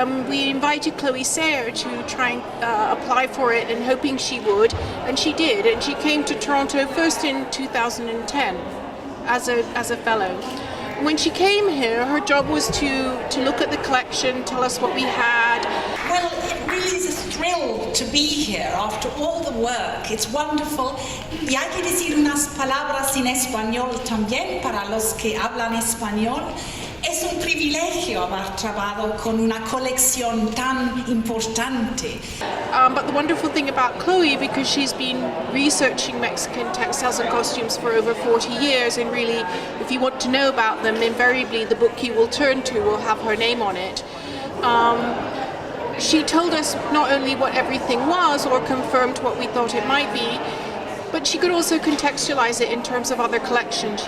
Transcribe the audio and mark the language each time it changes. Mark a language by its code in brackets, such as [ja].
[en] We invited Chloe Sayre to try and apply for it and hoping she would, and she did. And she came to Toronto first in 2010 as a fellow. When she came here, her job was to look at the collection, tell us what we had. Well, it really is a thrill to be here after all the work. It's wonderful. [es] Y hay que decir unas palabras en español también para los que hablan español. Es un privilegio haber trabajado con una colección tan importante. [en] But the wonderful thing about Chloe, because she's been researching Mexican textiles and costumes for over 40 years, and really, if you want to know about them, invariably the book you will turn to will have her name on it. She told us not only what everything was or confirmed what we thought it might be, but she could also contextualize it in terms of other collections.